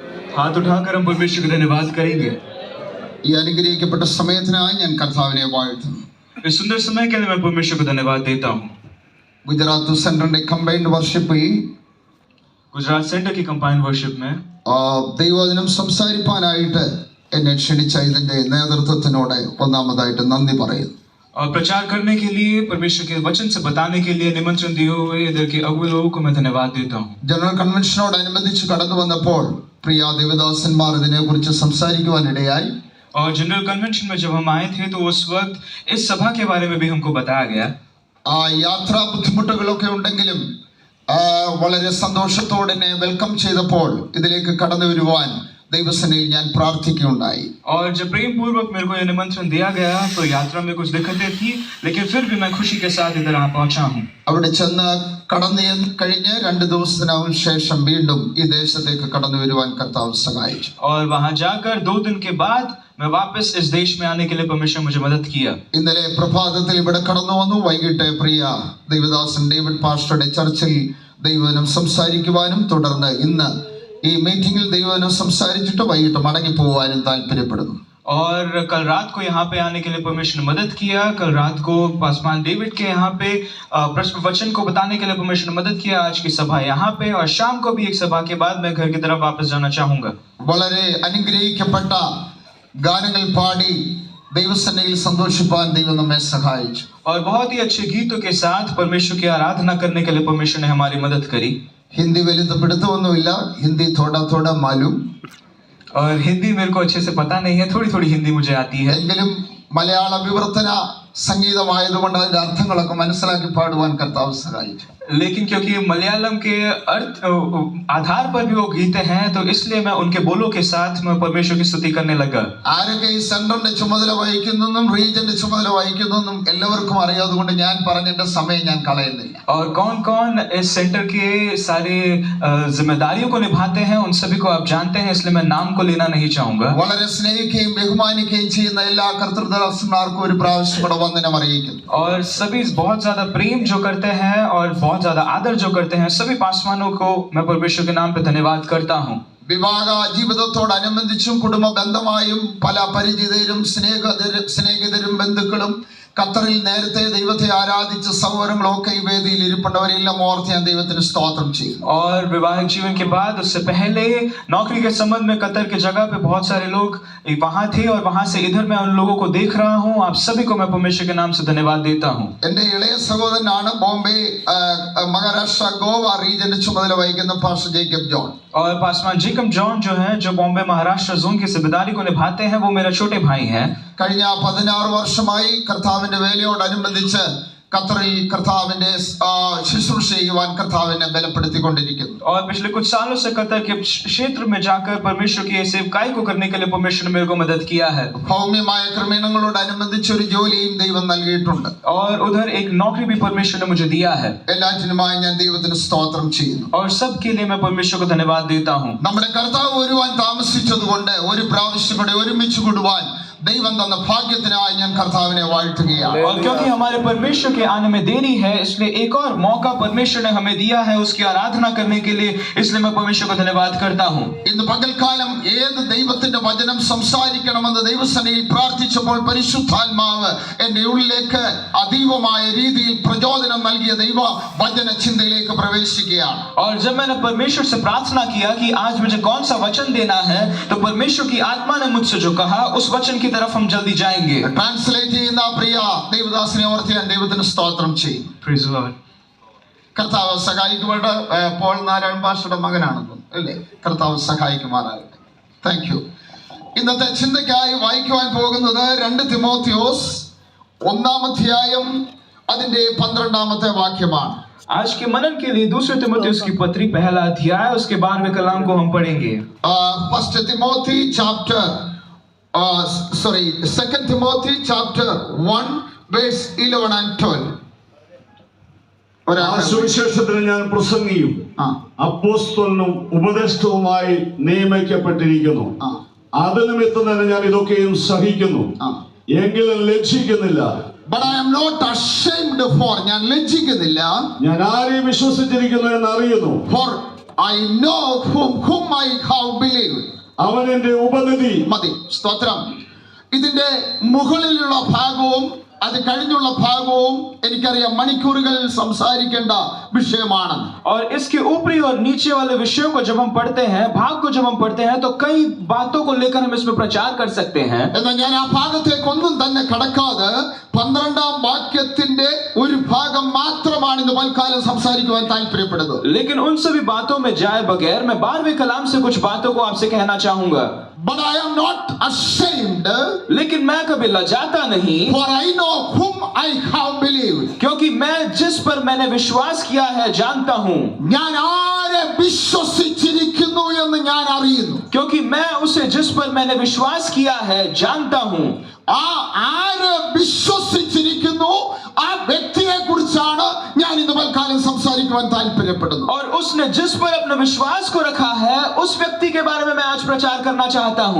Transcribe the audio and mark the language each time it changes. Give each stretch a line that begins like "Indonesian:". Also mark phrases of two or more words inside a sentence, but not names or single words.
Hindi: हाथ उठाकर हम परमेश्वर का धन्यवाद करेंगे।
Malayalam: ഈ അനുഗ്രഹിക്കപ്പെട്ട സമയത്തിനായി ഞാൻ കർത്താവിനെ വാഴ്ത്തുന്നു.
Hindi: इस सुंदर समय के लिए मैं परमेश्वर को धन्यवाद देता हूँ।
Malayalam: ഗുജറാത്ത് സെന്ററിന്റെ
English: combined worship
Hindi: गुजरात सेंटर की
English: combined worship
Hindi: में
Malayalam: ദൈവവചനം സംസാരിക്കാനായിട്ട് എന്നെ ക്ഷണിച്ച ഇതിന്റെ നേതൃത്വത്തിനോട് ഒന്നാമതായിട്ട് നന്ദി പറയുന്നു.
Hindi: और प्रचार करने के लिए, परमेश्वर के वचन से बताने के लिए निमंत्रण दिए हुए इधर के अगुवे लोगों को मैं धन्यवाद देता हूँ।
Malayalam: ജനറൽ കൺവെൻഷനോടനുബന്ധിച്ച് കടന്നു വന്നപ്പോൾ പ്രിയ ദേവദാസന്മാർ ഇതിനെക്കുറിച്ച് സംസാരിക്കുവാനിടയായി.
Hindi: और जनरल कन्वेंशन में जब हम आए थे तो उस वक्त इस सभा के बारे में भी हमको बताया गया।
Malayalam: യാത്രാ ബുദ്ധിമുട്ടുകളൊക്കെ ഉണ്ടെങ്കിലും വളരെ സന്തോഷത്തോടെ എന്നെ വെൽക്കം ചെയ്തപ്പോൾ ഇതിലേക്ക് കടന്നു വരുവാൻ ദൈവസന്നിധിയിൽ ഞാൻ പ്രാർത്ഥിക്കുകയുണ്ടായി.
Hindi: और जब प्रेम पूर्वक मेरे को यह निमंत्रण दिया गया तो यात्रा में कुछ दिक्कतें थी, लेकिन फिर भी मैं खुशी के साथ इधर आ पहुंचा हूँ।
Malayalam: അവിടെ ചെന്ന് കടന്നു കഴിഞ്ഞ് 2 ദിവസത്തിനു ശേഷം വീണ്ടും ഈ ദേശത്തേക്ക് കടന്നു വരുവാൻ കർത്താവ് സഹായിച്ചു.
Hindi: और वहां जाकर 2 दिन के बाद मैं वापस इस देश में आने के लिए परमेश्वर मुझे मदद किया।
Malayalam: ഇന്നലെ പ്രഭാതത്തിൽ ഇവിടെ കടന്നു വന്നു. വൈകിട്ട് പ്രിയ ദേവദാസൻ ഡേവിഡ് പാസ്റ്ററുടെ ചർച്ചിൽ ദൈവവചനം സംസാരിക്കുവാനും തുടർന്ന് ഇന്ന് ഈ മീറ്റിംഗിൽ ദൈവവചനം സംസാരിച്ചിട്ട് വൈകിട്ട് മടങ്ങി പോകാനും താല്പര്യപ്പെടുന്നു.
Hindi: और कल रात को यहाँ पे आने के लिए परमेश्वर ने मदद किया। कल रात को पासवान डेविड के यहाँ पे वचन को बताने के लिए परमेश्वर ने मदद किया। आज की सभा यहाँ पे और शाम को भी एक सभा के बाद मैं घर की तरफ वापस जाना चाहूंगा।
Malayalam: വളരെ അനുഗ്രഹിക്കപ്പെട്ട ഗാനങ്ങൾ പാടി ദൈവസന്നിധിയിൽ സന്തോഷിപ്പാൻ ദൈവം നമ്മെ സഹായിച്ചു.
Hindi: और बहुत ही अच्छे गीतों के साथ परमेश्वर की आराधना करने के लिए परमेश्वर ने हमारी मदद करी।
Malayalam: ഹിന്ദി വലുത് പിടുത്തമൊന്നുമില്ല, ഹിന്ദി
Hindi: थोड़ा मालूम. और हिंदी मेरे को अच्छे से पता नहीं है, थोड़ी थोड़ी हिंदी मुझे आती है।
Malayalam: എങ്കിലും മലയാള വിവർത്തന സംഗീതമായതുകൊണ്ട് അതിന്റെ അർത്ഥങ്ങളൊക്കെ മനസ്സിലാക്കി പാടുവാൻ കർത്താവ് സഹായിച്ചു.
Hindi: लेकिन क्योंकि मलयालम के अर्थ आधार पर भी वो गीत हैं तो इसलिए मैं उनके बोलों के साथ मैं परमेश्वर की स्तुति करने लगा।
Malayalam: ആരൊക്കെ ഈ സെന്ററിന്റെ ചുമതല വഹിക്കുന്നെന്നും റീജിയന്റെ ചുമതല വഹിക്കുന്നെന്നും എല്ലാവർക്കും അറിയാതുകൊണ്ട് ഞാൻ പറഞ്ഞതിന്റെ സമയം ഞാൻ കളയുന്നില്ല.
Hindi: और कौन कौन इस सेंटर के सारे जिम्मेदारियों को निभाते हैं उन सभी को आप जानते हैं, इसलिए मैं नाम को लेना नहीं चाहूंगा।
Malayalam: വളരെ സ്നേഹിക്കുകയും ബഹുമാനിക്കുകയും ചെയ്യുന്ന എല്ലാ കർത്തൃദാസന്മാർക്കും ഒരു പ്രാവശ്യം കൂടെ വന്ദനം അറിയിക്കുന്നു.
Hindi: और सभी बहुत ज्यादा प्रेम जो करते हैं और बहुत ज्यादा आदर जो करते हैं सभी पासवानों को मैं परमेश्वर के नाम पे धन्यवाद करता हूँ।
Malayalam: വിവാഹ ജീവിതത്തോടനുബന്ധിച്ചും കുടുംബ ബന്ധമായും പല പരിചിതരും സ്നേഹിതരും ബന്ധുക്കളും ഖത്തറിൽ നേരത്തെ ദൈവത്തെ ആരാധിച്ച സഹോദരങ്ങളൊക്കെ ഈ വേദിയിൽ ഇരിപ്പുണ്ടവരെല്ലാം ഓർത്ത് ഞാൻ ദൈവത്തിന് സ്തോത്രം ചെയ്യും.
Hindi: और वैवाहिक जीवन के बाद उससे पहले नौकरी के संबंध में कतर की जगह पे बहुत सारे लोग वहां थे और वहां से इधर मैं उन लोगों को देख रहा हूं। आप सभी को मैं परमेश्वर के नाम से धन्यवाद देता हूं।
Malayalam: എന്റെ ഇളയ സഹോദരനാണ് ബോംബെ മഹാരാഷ്ട്ര ഗോവ റീജിയന്റെ ചുമതല വഹിക്കുന്ന പാസ്റ്റർ ജേക്കബ് ജോൺ.
Hindi: और पासवान जेकब जॉन जो है जो बॉम्बे महाराष्ट्र जोन की जिम्मेदारी को निभाते हैं वो मेरा छोटे भाई हैं।
Malayalam: കഴിഞ്ഞ 16 വർഷമായി കർത്താവിന്റെ വേലയോടനുബന്ധിച്ച് ഖത്തറിൽ കർത്താവിന്റെ ശുശ്രൂഷ ചെയ്യുവാൻ കർത്താവിനെ ബലപ്പെടുത്തിക്കൊണ്ടിരിക്കുന്നു.
Hindi: और पिछले कुछ सालों से कतर के क्षेत्र में जाकर परमेश्वर की सेवकाई को करने के लिए परमेश्वर ने मेरे को मदद किया है।
Malayalam: ഭൗമ്യമായ ക്രമീണങ്ങളോടനുബന്ധിച്ച് ഒരു ജോലിയും ദൈവം നൽകിയിട്ടുണ്ട്.
Hindi: और उधर एक नौकरी भी परमेश्वर ने मुझे दिया है।
Malayalam: എല്ലാറ്റിനുമായി ഞാൻ ദൈവത്തിന് സ്തോത്രം ചെയ്യുന്നു.
Hindi: और सबके लिए मैं परमेश्वर को धन्यवाद देता हूँ।
Malayalam: നമ്മുടെ കർത്താവ് വരുവാൻ താമസിച്ചതുകൊണ്ട് ഒരു പ്രാവശ്യം കൂടെ ഒരുമിച്ച് കൂടുവാൻ ദൈവം തന്ന ഭാഗ്യത്തിനായി ഞാൻ കർത്താവിനെ വാഴ്ത്തുകയാണ്.
Hindi: और क्योंकि हमारे परमेश्वर के आने में देरी है इसलिए एक और मौका परमेश्वर ने हमें दिया है उसकी आराधना करने के लिए, इसलिए मैं परमेश्वर को धन्यवाद करता हूँ।
Malayalam: ഇന്ന് പകൽക്കാലം ഏത് ദൈവത്തിന്റെ വചനം സംസാരിക്കണമെന്ന് ദൈവസന്നിധിയിൽ പ്രാർത്ഥിച്ചപ്പോൾ പരിശുദ്ധാത്മാവ് എന്റെ ഉള്ളിലേക്ക് അതീവമായ രീതിയിൽ പ്രചോദനം നൽകിയ ദൈവ വചന ചിന്തയിലേക്ക് പ്രവേശിക്കുകയാണ്.
Hindi: और जब मैंने परमेश्वर से प्रार्थना किया कि आज मुझे कौन सा वचन देना है तो परमेश्वर की आत्मा ने मुझसे जो कहा उस वचन की तरफ हम जल्दी जाएंगे।
Malayalam: ട്രാൻസ്ലേറ്റ് ചെയ്യുന്ന പ്രിയ ദേവദാസനെ ഓർത്ത് ഞാൻ ദൈവത്തിന് സ്തോത്രം ചെയ്യും.
English: Praise the Lord.
Malayalam: കർത്താവ് സഹായിക്കുമായിട്ട് പോൾ നാരായൺ പാസ്റ്ററുടെ മകനാണെന്ന് അല്ലേ? കർത്താവ് സഹായിക്കുമാറാകട്ടെ.
English: thank you.
Malayalam: ഇന്നത്തെ ചിന്തയ്ക്കായി വായിക്കുവാൻ പോകുന്നത് 2 തിമോത്തിയോസ് 1-ാം അധ്യായം അതിന്റെ 12-ാമത്തെ വാക്യമാണ്.
Hindi: आज के मनन के लिए 2 तिमोथियुस की पत्री 1 अध्याय उसके 12वें कलाम को हम पढ़ेंगे।
English: 2 Timothy chapter 1 verse 11 and 12.
Malayalam: സുവിശേഷത്തിന് ഞാൻ പ്രസംഗിയും അപ്പോസ്തലനും ഉപദേഷ്ടാവുമായി നിയമിക്കപ്പെട്ടിരിക്കുന്നു. അത് നിമിത്തം തന്നെ ഞാൻ ഇതൊക്കെയും സഹിക്കുന്നു, എങ്കിലും ലജ്ജിക്കുന്നില്ല.
English: But I am not ashamed for,
Malayalam: ഞാൻ ലജ്ജിക്കുന്നില്ല, ഞാൻ ആരെയും വിശ്വസിച്ചിരിക്കുന്നു എന്ന് അറിയുന്നു.
English: For I know whom I have believed.
Malayalam: അവൻ എന്റെ ഉപനിധി. മതി, സ്തോത്രം. ഇതിന്റെ മുകളിലുള്ള ഭാഗവും അത് കഴിഞ്ഞുള്ള ഭാഗവും എനിക്കറിയാം മണിക്കൂറുകൾ സംസാരിക്കേണ്ട വിഷയമാണ്.
Hindi: और इसके ऊपरी और नीचे वाले विषयों को जब हम पढ़ते हैं, भाग को जब हम पढ़ते हैं, तो कई बातों को लेकर हम इसमें प्रचार कर सकते हैं.
Malayalam: എന്നാൽ ഞാൻ ആ ഭാഗത്തേക്ക് ഒന്നും തന്നെ കടക്കാതെ 12ാം വാക്യത്തിന്റെ ഒരു ഭാഗം മാത്രമാണ് ഇന്ന് തൽക്കാലം സംസാരിക്കുവാൻ താല്പര്യപ്പെടുന്നത്.
Hindi: लेकिन उन सभी बातों में जाए बगैर मैं 12वें कलाम से कुछ बातों को आपसे कहना चाहूंगा.
English: But I am not ashamed,
Hindi: लेकिन मैं कभी लजाता नहीं,
English: for I know whom I have believed.
Hindi: क्योंकि मैं जिस पर मैंने विश्वास किया है जानता हूं.
Malayalam: ഞാൻ ആരെ വിശ്വസിച്ചിരിക്കുന്നു എന്ന് ഞാൻ അറിയുന്നു.
Hindi: क्योंकि मैं उसे जिस पर मैंने विश्वास किया है जानता हूं.
Malayalam: ആ ആരെ വിശ്വസിച്ചിരിക്കുന്നു ആ വ്യക്തിയെ കുറിച്ചാണ് ഞാൻ ഇന്ന് തൽക്കാലം സംസാരിക്കുവാൻ താല്പര്യപ്പെടുന്നത്.
Hindi: और उसने जिस पर अपने विश्वास को रखा है उस व्यक्ति के बारे में मैं आज प्रचार करना चाहता हूं.